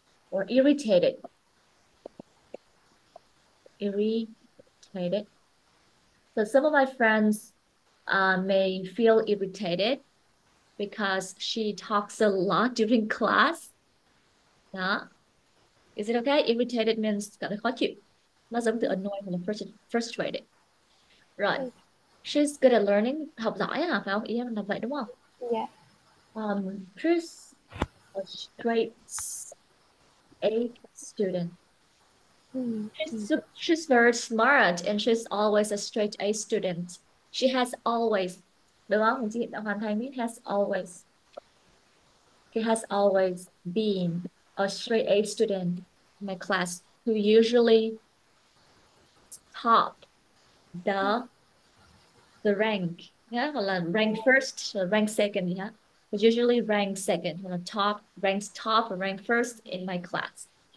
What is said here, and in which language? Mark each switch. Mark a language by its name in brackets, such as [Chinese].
[English] Or irritated, irritated. So some of my friends may feel irritated because she talks a lot during class. [Vietnamese] Đó. [English] Is it okay? Irritated means [Vietnamese] cảm thấy khó chịu. Nó giống từ annoyed hoặc là frustrated. Rồi. [English] She's good at learning. [Vietnamese] Học giỏi hả? Phải không? Ý em là vậy đúng không? [English] yeah. She's a straight A student. Mm, mm, She's very smart and she's always a straight A student. She has always. [Vietnamese] Được không? Mình chỉ đã hoàn thành biết [English] has always. She has always been a straight A student in my class who usually top the rank. Yeah, [Vietnamese] hoặc là [English] rank first, or rank second, yeah. But usually rank second, hoặc là ranks top or rank first in my class.